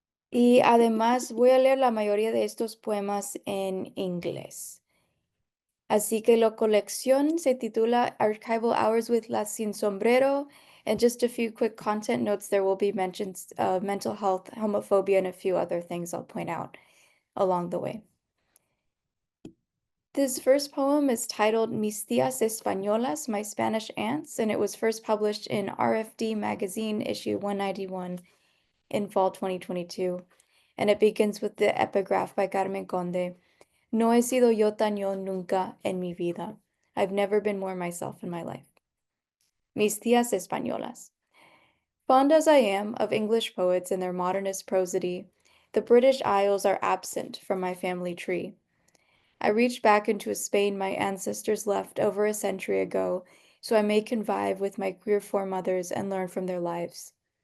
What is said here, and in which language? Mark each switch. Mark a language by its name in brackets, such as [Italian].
[Spanish] Y además voy a leer la mayoría de estos poemas en inglés. Así que la colección se titula Archival Hours with Las Sin Sombrero. [English] And just a few quick content notes, there will be mentions of mental health, homophobia, and a few other things I'll point out along the way. This first poem is titled Mis Tías Españolas, My Spanish Aunts, and it was first published in RFD Magazine, issue 191 in fall 2022. And it begins with the epigraph by Carmen Conde. [Spanish] No he sido yo tan yo nunca en mi vida. [English] I've never been more myself in my life. Mis tías españolas. Fond as I am of English poets and their modernist prosody, the British Isles are absent from my family tree. I reached back into a Spain my ancestors left over a century ago, so I may convive with my queer foremothers and learn from their lives.